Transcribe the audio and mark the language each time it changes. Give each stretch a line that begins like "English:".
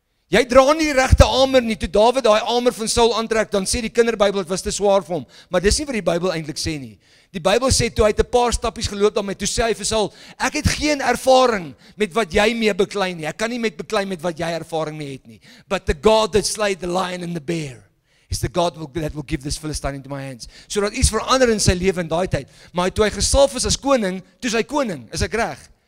Afrikaans: Jy dra nie die regte armor nie. Toe Dawid daai armor van Saul aantrek, dan sê die kinderbybel dit was te swaar vir hom. Maar dis nie wat die Bybel eintlik sê nie. Die Bybel sê toe hy het 'n paar stappies geloop daarmee, toe sê hy vir Saul, ek het geen ervaring met wat jy mee beklei nie. Ek kan nie beklei met wat jy ervaring mee het nie.
English: But the God that slayed the lion and the bear is the God that will give this Philistine into my hands.
Afrikaans: So dat iets verander in sy lewe in daai tyd. Maar toe hy gesalf is as koning, toe is hy koning, is ek reg?